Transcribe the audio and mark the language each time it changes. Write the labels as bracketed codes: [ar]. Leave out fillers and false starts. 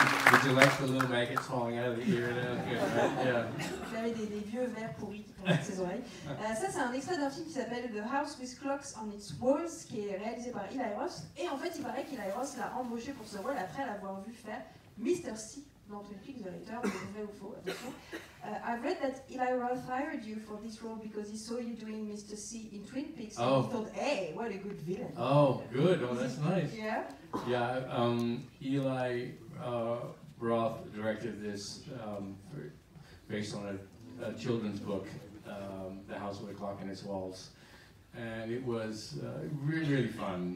[en] Did you like the little maggots falling out of the ear? That was good, right? Yeah. [fr] Vous avez des vieux vers pourris qui tombent de ses oreilles. Ça, c'est un extrait d'un film qui s'appelle The House with Clocks on its Walls, qui est réalisé par Eli Roth. Et en fait, il paraît qu'Eli Roth l'a embauché pour ce rôle après l'avoir vu faire Mr. C dans Twin Peaks The Return. C'est vrai ou faux, attention. [en] I've read that Eli Roth hired you for this role because he saw you doing Mr. C in Twin Peaks. And Oh. he thought, hey, what a good villain. Oh, good. Oh, that's nice. Yeah. Yeah, Eli Roth directed this based on a children's book, The House with a Clock in Its Walls, and it was really, really fun.